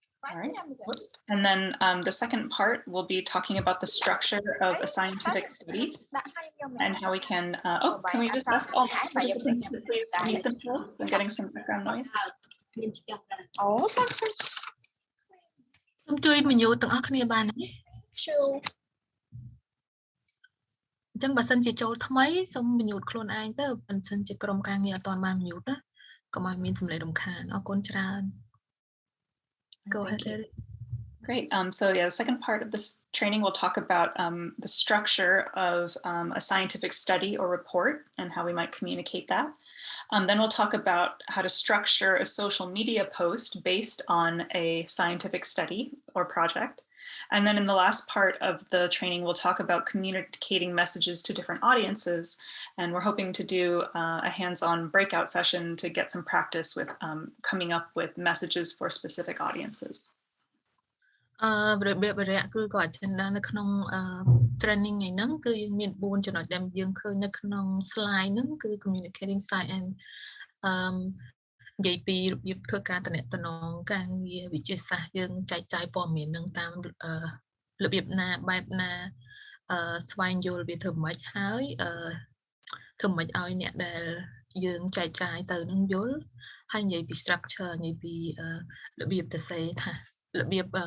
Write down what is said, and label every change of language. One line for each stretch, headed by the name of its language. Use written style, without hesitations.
English: All right. And then the second part will be talking about the structure of a scientific study and how we can, can we just ask all participants to please mute themselves? I'm getting some background noise.
Khmer: សូមជួយបញ្យល់ទាំងអស់គ្នាបានទេអញ្ចឹងបើសិនជាចូលថ្មីសូមបញ្យល់ខ្លួនឯងទៅបើសិនជាក្រុមការងារអត់ទាន់បានបញ្យល់ណាកុំឲ្យមានសម្លេងរំខានអរគុណច្រើន
English: Go ahead, Erin. Great. So yeah, the second part of this training will talk about the structure of a scientific study or report and how we might communicate that. Then we'll talk about how to structure a social media post based on a scientific study or project. And then in the last part of the training, we'll talk about communicating messages to different audiences. And we're hoping to do a hands-on breakout session to get some practice with coming up with messages for specific audiences.
Khmer: របៀបរយៈគឺគាត់ចំណាននៅក្នុង training ហ្នឹងគឺយើងមាន 4 ចំណុចដែលយើងឃើញនៅក្នុង slide ហ្នឹងគឺ communicating science និយាយពីរបៀបធ្វើការតំណែងការងារវិទ្យាសាស្ត្រយើងចែកចាយព័ត៌មាននឹងតាមរបៀបណាបែបណាស្វែងយល់វាធ្វើម៉េចហើយធ្វើម៉េចឲ្យអ្នកដែលយើងចែកចាយទៅនឹងយល់ហើយនិយាយពី structure និយាយពីរបៀបទៅសេថារបៀប